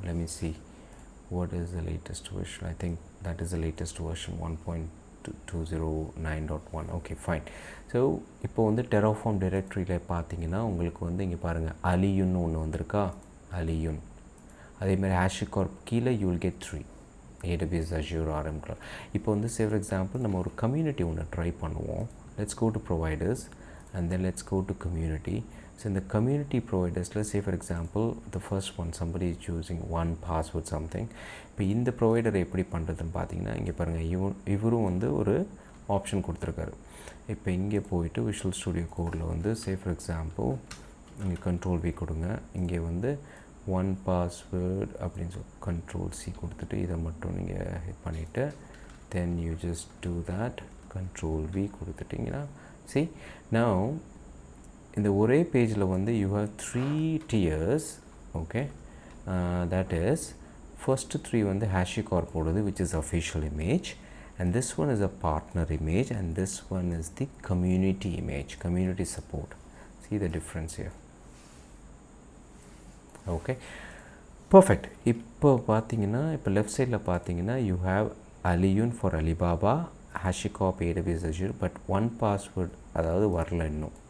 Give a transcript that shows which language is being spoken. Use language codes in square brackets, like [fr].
[en] Let me see what is the latest version. I think that is the latest version, 1.209.1. okay, fine. [ta] So இப்போ வந்து Terraform directoryல பார்த்தீங்கன்னா உங்களுக்கு வந்து இங்கே பாருங்கள் Aliyun ஒன்று வந்திருக்கா, Aliyun. [en] அதேமாதிரி HashiCorp கீழே you will get 3 AWS Azure RM Cloud. [ta] இப்போ வந்து [en] say for example [ta] நம்ம ஒரு கம்யூனிட்டி ஒன்று ட்ரை பண்ணுவோம். [en] Let's go to providers and then let's go to community. So in the community providers, let's say for example the first one, somebody is using one password something. [ta] இப்போ இந்த ப்ரொவைடரை எப்படி பண்ணுறதுன்னு பார்த்தீங்கன்னா இங்கே பாருங்கள், இவரும் வந்து ஒரு ஆப்ஷன் கொடுத்துருக்காரு. இப்போ இங்கே போயிட்டு விஷுவல் ஸ்டுடியோ கோடில் வந்து say for example இங்கே control V கொடுங்க, இங்கே வந்து ஒன் பாஸ்வேர்ட் அப்படின்னு சொல்லி control C கொடுத்துட்டு இதை மட்டும் நீங்கள் ஹிட் பண்ணிவிட்டு [en] then you just do that, [ta] control V கொடுத்துட்டிங்கன்னா see now இந்த ஒரே பேஜில் வந்து [en] you have 3 tiers. okay, that is first 3 [ta] வந்து HashiCorp ஓடுது [en] which is official image, and this one is a partner image, and this one is the community image, community support. See the difference here. okay, perfect. [ta] இப்போ பார்த்தீங்கன்னா இப்போ left சைடில் பார்த்தீங்கன்னா [en] you have Aliyun for Alibaba, HashiCorp AWS Azure, but one password [ta] அதாவது வரல இன்னும்.